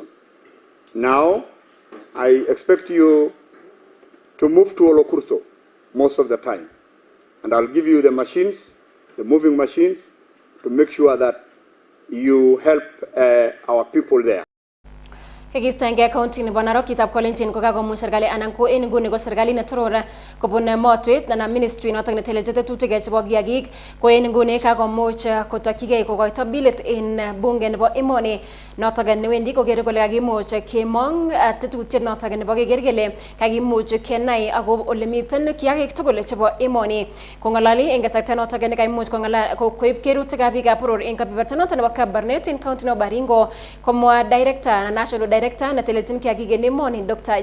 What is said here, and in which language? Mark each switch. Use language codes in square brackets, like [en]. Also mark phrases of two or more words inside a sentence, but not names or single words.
[en] Now, I expect you to move to Olokurto most of the time. And I'll give you the machines, the moving machines, to make sure that you help our people there. [kln] Kikistaenge county nebo Narok kitab kolenjin kokakomuch serikali anan ko en nguni ko serikali netoror kobun motwet na ministry notok netelelchi tetutik chebo kiagik ko en nguni kakomuch kotokyigei kokoito bilit en bunge nebo emoni notok newendi kokere kole kakimuch kemong tetutiet notok nebo keker kele kakimuch kenai ako ole miten kiagik tugul chebo emoni kong'ololi en kasarta notok nekaimuch koib kerutikab biikab boror en kebeberta notok nebo Kabarnet en county nebo Baringo komwa [en] director national director [kln] netelechin kiagik en emoni Dr.